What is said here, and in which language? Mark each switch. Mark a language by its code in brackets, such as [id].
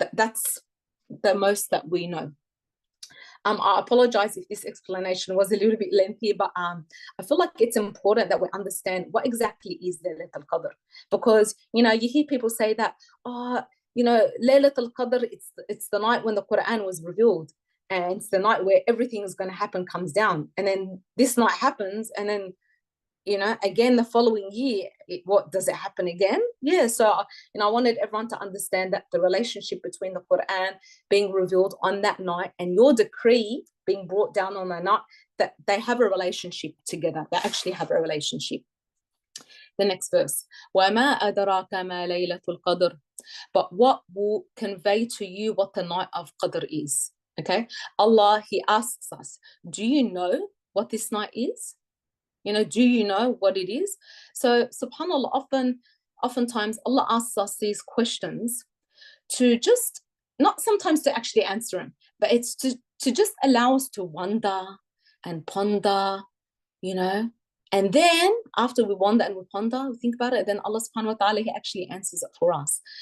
[en] That's the most that we know. I apologize if this explanation was a little bit lengthy, but I feel like it's important that we understand what exactly is Laylatul Qadr, because you hear people say that, Laylatul Qadr, it's the night when the Quran was revealed, and it's the night where everything is going to happen comes down, and then this night happens, and then again the following year, what does it happen again? Yeah, so I wanted everyone to understand that the relationship between the Quran being revealed on that night and your decree being brought down on that night, that they have a relationship together. They actually have a relationship. The next verse, [ar] وَمَا أَدْرَاكَ مَا لَيْلَةُ الْقَدْرِ. [en] But what will convey to you what the night of Qadr is? Okay, Allah, He asks us, do you know what this night is? Do you know what it is? So subhanallah, oftentimes Allah asks us these questions to just, not sometimes to actually answer them, but it's to just allow us to wonder and ponder, and then after we wonder and we ponder, we think about it, then Allah subhanahu wa ta'ala, He actually answers it for us.